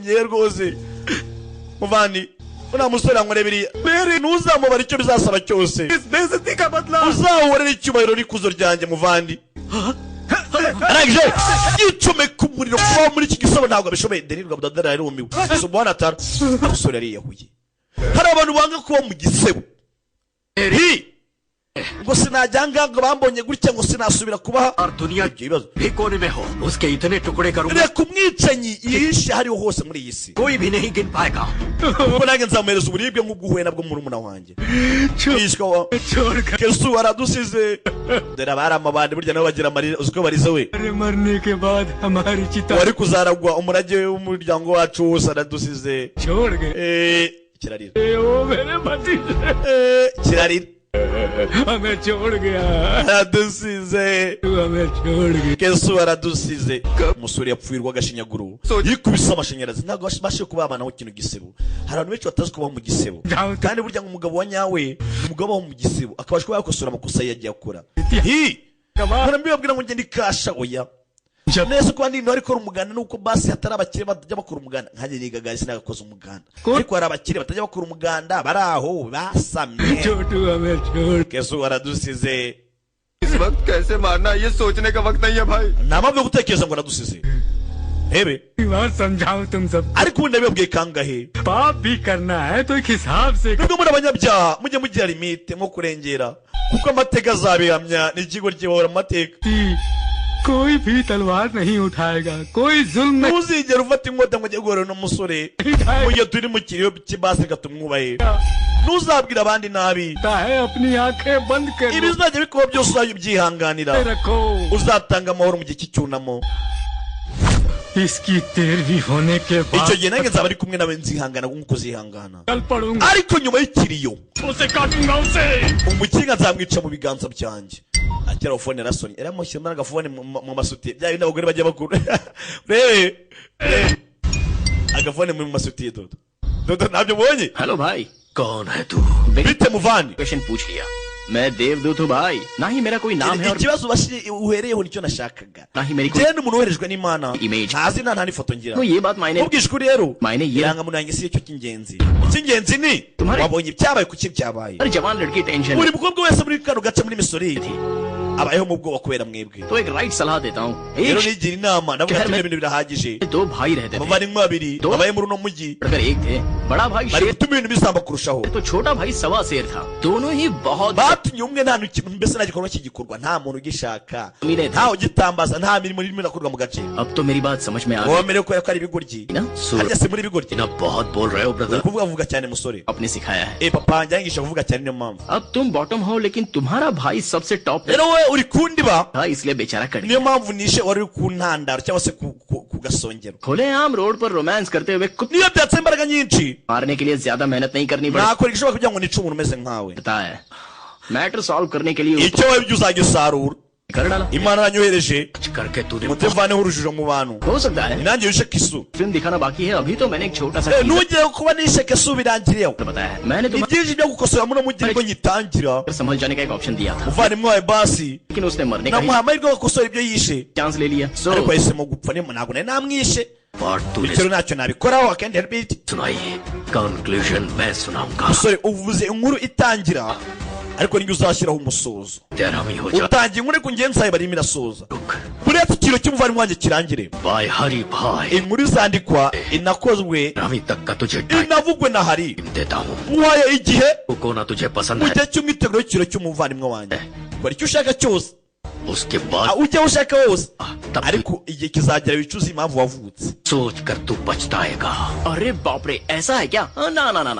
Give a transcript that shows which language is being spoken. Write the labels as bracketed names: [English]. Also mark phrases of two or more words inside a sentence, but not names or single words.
[Kinyarwanda] ngiye rwose muvandi una musore ankorebiriye ntuzamubara icyo bizasaba cyose uzahorera icyubahiro n'ikuzo ryanjye muvandi arangije yicomeka umuriro kubaho muri iki gisebo ntabwo abishoboye denirwa budadara yarumiwe subhana tara umusore yariyahuye hari abantu banga kuba mu gisebo ngo sinajyanga ngo bambonye gutya ngo sinasubira kubaha [Hindi] दुनिया भी कोने में हो उसके इतने टुकड़े करूंगा [Kinyarwanda] reka umwicanyi yihishe hariho hose muri iyi si [Hindi] कोई भी नहीं गिन पाएगा [Kinyarwanda] ubwo nanjye nzamuhereza uburibwe nk'ubw'uhuye nabwo murumuna wanjye yishwa wa kesu aradusize dore abari amabandi burya nabo bagira amarira uzi ko barize we [Hindi] मरने के बाद हमारी चिता [Kinyarwanda] wari kuzaragwa umurage w'umuryango wacu wose aradusize [Hindi] छोड़ गए [Kinyarwanda] kirarira [Hindi] वो मेरे पति [Kinyarwanda] kirarira [Hindi] हमें छोड़ गया [Kinyarwanda] aradusize [Hindi] तू हमें छोड़ गया [Kinyarwanda] kesu aradusize umusore yapfuirwa agashinyaguro yikubise amashanyarazi ntabwo bashe kubabanaho ikintu gisebo hari abantu benshi batazi kubaho mu gisebo kandi burya ngo umugabo wa nyawe ni umugabo waho mu gisebo akabasha kuba yakosora amakosa yagiye akora mbibabwira ngo ngende ikasha oya neza kuba ndi ntwari ikora umuganda nuko basi hatari abakire batajya bakora umuganda nkanjye nigaga sinagakoze umuganda ariko hari abakire batajya bakora umuganda bari aho basamye [Hindi] छोटू हमें छोड़ [Kinyarwanda] kesu aradusize [Hindi] इस वक्त कैसे मारना ये सोचने का वक्त नहीं है भाई [Kinyarwanda] nta mpamvu yo gutekereza ngo aradusize hebe [Hindi] बात समझाओ तुम सब [Kinyarwanda] ariko ubundi nabibabwiye kangahe [Hindi] पाप भी करना है तो एक हिसाब से [Kinyarwanda] nubwo muri abanyabyaha mujye mugira limite nko kurengera kuko amateka azabihamya n'ikigo gihora mu mateka [Hindi] कोई भी तलवार नहीं उठाएगा कोई जुल्म नहीं [Kinyarwanda] ntuzigere ufata inkota ngo ujye guhura n'umusore mu gihe turi mu kiriyo cy'ibasi tumwubahe ntuzabwira abandi nabi [Hindi] है अपनी आंखें बंद कर लो, [Kinyarwanda] ibizajya bikuba byose uzajya ubyihanganira [Hindi] रखो [Kinyarwanda] uzatanga amahoro mu gihe cy'icyunamo [Hindi] इसकी 13वीं होने के [Kinyarwanda] icyo [Hindi] बाद [Kinyarwanda] gihe nange nzaba ari kumwe nawe nzihangana nk'uko uzihangana [Hindi] कल पढ़ूंगा [Kinyarwanda] ariko nyuma y'ikiriyo [Hindi] उसे काटूंगा उसे [Kinyarwanda] umukinga nzamwica mu biganza byanjye akira telefone rasoni eramushyira agafone mu masutiye bya bindi abagore bajya bakuru rebe agafone mu masutiye dodo ntabyo ubonye [Hindi] हेलो भाई कौन है तू [Kinyarwanda] bite muvandi [Hindi] क्वेश्चन पूछ लिया मैं देवदूत हूँ भाई ना ही मेरा कोई नाम है और [Kinyarwanda] ikibazo uhereyeho nicyo nashakaga [Hindi] ना ही मेरी कोई [Kinyarwanda] jewe n'umuntu woherejwe n'imana Image. ntazi nta n'ifoto ngira [Hindi] तो ये बात मायने [Kinyarwanda] ubwishwe uri rero [Hindi] मायने ये [Kinyarwanda] irangamuntu yanjye si cyo cy'ingenzi icy'ingenzi ni [Hindi] Tumhari- [Kinyarwanda] wabonye ibyabaye kuki byabaye [Hindi] हर जवान लड़की टेंशन [Kinyarwanda] buri mukobwa wese muri kano gace muri misori abayeho mu bwoba kubera mwebwe [Hindi] तो एक राइट सलाह देता हूँ [Kinyarwanda] rero [Hindi] एक [Kinyarwanda] nigira inama navuga [Hindi] शहर [Kinyarwanda] ati [Hindi] में- [Kinyarwanda] ibintu birahagije [Hindi] दो भाई रहते थे [Kinyarwanda] abavandimwe babiri [Hindi] Do- [Kinyarwanda] babaye muri uno mujyi [Hindi] बढ़कर एक थे बड़ा भाई [Kinyarwanda] bari [Hindi] शेर [Kinyarwanda] gutuma ibintu bisamba kurushaho [Hindi] तो छोटा भाई सवा शेर था दोनों ही बहुत [Kinyarwanda] batumye umwe nta kintu mbese nta gikorwa kigikorwa nta muntu ugishaka Mirete. ntawe ugitambaza nta mirimo irimo irakorwa mu gace [Hindi] अब तो मेरी बात समझ में आ गई [Kinyarwanda] womerewe kubera ko ari ibigoryi [Hindi] ना [Kinyarwanda] harya [Hindi] सूरज [Kinyarwanda] se muri ibigoryi [Hindi] ना बहुत बोल रहे हो [Kinyarwanda] uri [Hindi] ब्रदर [Kinyarwanda] kuvuga vuga cyane musore [Hindi] आपने सिखाया है [Kinyarwanda] papa wanjye yangisha kuvuga cyane niyo mpamvu [Hindi] अब तुम बॉटम हो लेकिन तुम्हारा भाई सबसे टॉप पे [Kinyarwanda] rero we uri kundiba [Hindi] था इसलिए बेचारा कट [Kinyarwanda] niyo [Hindi] गया [Kinyarwanda] mpamvu nishe wari uri ku ntandaro cyangwa se ku gasongero [Hindi] खुलेआम रोड पर रोमांस करते हुए कुछ [Kinyarwanda] niyo byatse imbaraga nyinshi [Hindi] मारने के लिए ज्यादा मेहनत नहीं करनी पड़ती [Kinyarwanda] nakora igishoboka kugira ngo nice umuntu umeze nkawe [Hindi] है [English] matter solve [Hindi] करने के लिए [Kinyarwanda] icyo wabibye uzagisarura [Hindi] कर डाला [Kinyarwanda] imana yanyohereje [Hindi] कुछ करके तूने [Kinyarwanda] mutevaneho urujijo mu bantu [Hindi] हो सकता है [Kinyarwanda] nanjye wishe kisu [Hindi] फिल्म दिखाना बाकी है अभी तो मैंने एक छोटा सा teaser [Kinyarwanda] ntugire kuba nishe kisu birangiriyeho [Hindi] बताया है मैंने [Kinyarwanda] ni [Hindi] तुम्हें [Kinyarwanda] byinshi byo gukosora muno mujyi nibwo ngitangira [Hindi] संभल जाने का एक ऑप्शन दिया था [Kinyarwanda] umuvandimwe wawe basi [Hindi] लेकिन उसने मरने का [Kinyarwanda] namuha amahirwe yo gukosora ibyo yishe [Hindi] चांस ले लिया सो [Kinyarwanda] ariko yahisemo gupfa ntabwo nari namwishe [Hindi] और तूने [Kinyarwanda] bityo ntacyo nabikoraho akendi help [Hindi] सुनाई कंक्लूजन मैं सुनाऊंगा [Kinyarwanda] musore uvuze inkuru itangira ariko nibyo uzashyiraho umusozo [Hindi] तेरा भी हो जा [Kinyarwanda] utangiye inkuru ariko ngenzi zawe barimo irasoza [Hindi] रुक [Kinyarwanda] buretse ikiro cy'umuvandimwe wanjye kirangire [Hindi] बाय हरी भाई [Kinyarwanda] inkuru izandikwa inakozwe [Hindi] अभी तक का तुझे टाइम [Kinyarwanda] inavugwe na hari [Hindi] देता हूँ [Kinyarwanda] muhaye igihe [Hindi] को ना तुझे पसंद [Kinyarwanda] mu [Hindi] है [Kinyarwanda] gihe cy'umwiteguro w'ikiro cy'umuvandimwe wanjye kora icyo ushaka cyose [Hindi] उसके बाद [Kinyarwanda] ujya aho ushaka hose [Hindi] तब [Kinyarwanda] ariko igihe kizagera wicuza impamvu wavutse [Hindi] सोच कर तू पछताएगा अरे बाप रे ऐसा है क्या ना ना ना ना